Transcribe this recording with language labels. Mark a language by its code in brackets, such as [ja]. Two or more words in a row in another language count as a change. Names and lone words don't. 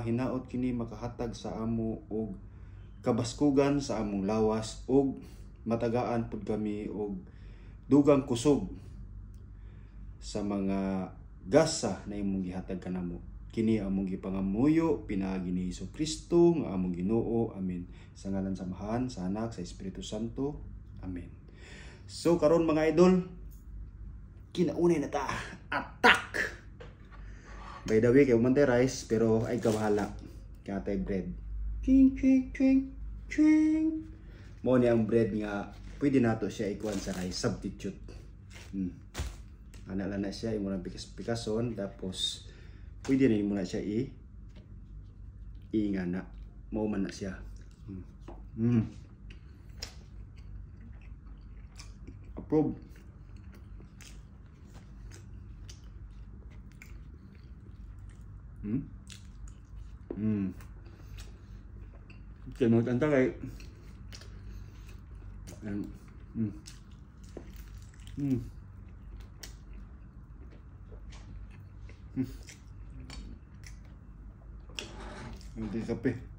[ceb] Hinaot kini makahatag sa amo og kabaskugan sa among lawas og matagaan pud kami og dugang kusog sa mga gasa na imong gihatag kanamo. Kini among gipangamuyo pinaagi ni Hesukristo nga among Ginoo. Amen. Sa ngalan samahan sa Anak sa Espiritu Santo. Amen. So karon mga idol, kinaunay na ta. [en] Attack! By the way, [ceb] kay umantay rice pero ay kabahala. Kaya tayo bread. Ching ching ching ching. Mo ni ang bread nga pwede nato siya ikuan sa rice substitute. Ana lang na siya imo nang pikas-pikason tapos pwede na mo na siya ingana. Mao man na siya. Approve. Okay, magkanta kay hindi kape.